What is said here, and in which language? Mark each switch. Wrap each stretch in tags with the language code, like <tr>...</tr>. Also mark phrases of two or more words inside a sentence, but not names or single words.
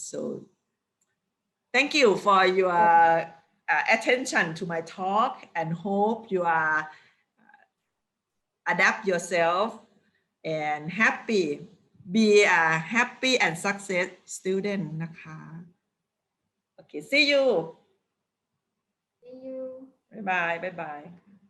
<en>So thank you for your attention to my talk, and hope you are adapt yourself and be a happy and success student นะคะ Okay, see you. See you. Bye bye.</en>